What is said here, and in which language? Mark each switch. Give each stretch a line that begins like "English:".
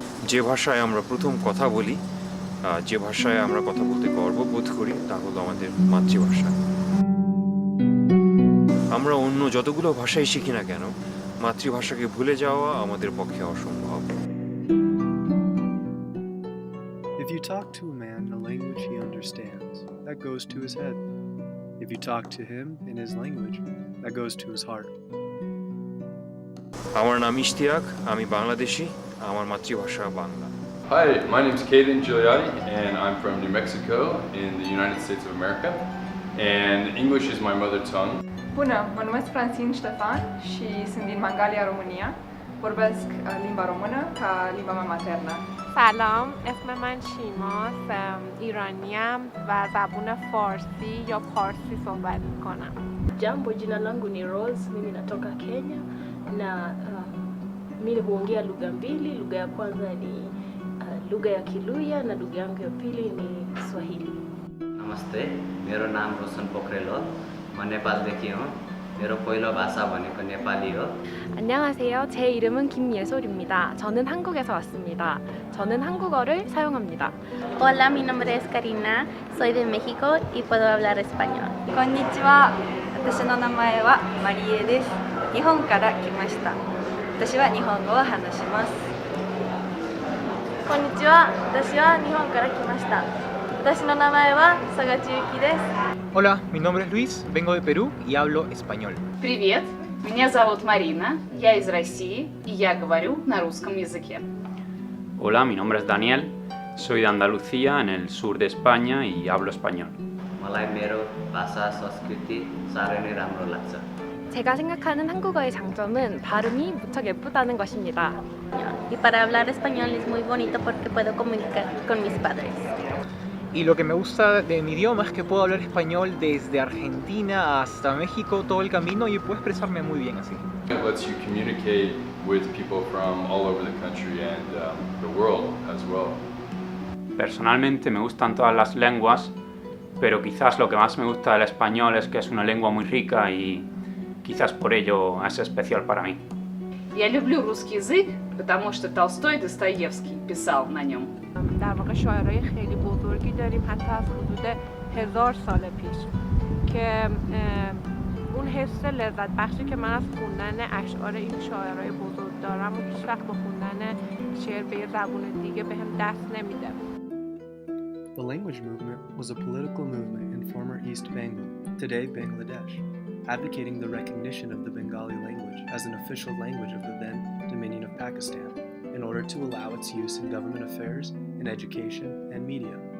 Bangla: যে ভাষায় আমরা প্রথম কথা বলি, যে ভাষায় আমরা কথা বলতে গর্ববোধ করি, তা হলো আমাদের মাতৃভাষা। আমরা অন্য যতগুলো ভাষাই শিখি না কেন, মাতৃভাষাকে ভুলে যাওয়া আমাদের পক্ষে অসম্ভব।
English: If you talk to a man in a language he understands, that goes to his head. If you talk to him in his language, that goes to his heart.
Bangla: আমার নাম ইশতিয়াক, আমি বাংলাদেশি, আমার মাতৃভাষা Bangla.
English: Hi, my name is Caden Gigliotti, and I'm from New Mexico in the United States of America, and English is my mother tongue.
Romanian: Bună, mă numesc Francine Ștefan și sunt din Mangalia, România. Vorbesc limba română ca limba mea maternă.
Persian: سلام، اسم من شیماست، ایرانیم و زبان فارسی یا پارسی صحبت میکنم.
Swahili: Jambo, jina langu ni Rose, mimi natoka Kenya na mimi huongea lugha mbili. Lugha ya kwanza ni lugha ya Kiluya na lugha yangu ya pili ni Swahili.
Nepali: नमस्ते, मेरो नाम रोशन पोखरेल हो। म नेपालदेखि हो। मेरो पहिलो भाषा भनेको नेपाली हो।
Korean: 안녕하세요. 제 이름은 김예솔입니다. 저는 한국에서 왔습니다. 저는 한국어를 사용합니다.
Spanish: Hola, mi nombre es Karina. Soy de México y puedo hablar español.
Japanese: Konnichiwa. 私の名前はマリエです。日本から来ました。私は日本語を話します。こんにちは。私は日本から来ました。私の名前は佐賀千幸です。
Spanish: Hola, mi nombre es Luis, vengo de Perú y hablo español.
Russian: Привет, меня зовут Марина, я из России y я говорю на русском языке.
Spanish: Hola, mi nombre es Daniel, soy de Andalucía en el sur de España y hablo español.
Nepali: मलाई मेरो भाषा संस्कृति साह्रै नै राम्रो लाग्छ।
Korean: 제가 생각하는 한국어의 장점은 발음이 무척 예쁘다는 것입니다.
Spanish: Y para hablar español es muy bonito porque puedo comunicar con mis padres. Y lo que me gusta de mi idioma es que puedo hablar español desde Argentina hasta México todo el camino y puedo expresarme muy bien así.
English: It lets you communicate with people from all over the country and the world as well.
Spanish: Personalmente me gustan todas las lenguas, pero quizás lo que más me gusta del español es que es una lengua muy rica y quizás por ello es especial para mí.
Russian: Я люблю русский язык, потому что Толстой и Достоевский писал на нем.
Persian: در واقع شاعرای خیلی بزرگی داریم حتی از حدود 1000 سال پیش که اون حس لذت بخشی که من از خوندن اشعار این شاعرای بزرگ دارم و هیچ وقت با خوندن شعر به یه زبون دیگه بهم دست نمیده.
English: The language movement was a political movement in former East Bengal, today Bangladesh, advocating the recognition of the Bengali language as an official language of the then Dominion of Pakistan, in order to allow its use in government affairs, in education, and media.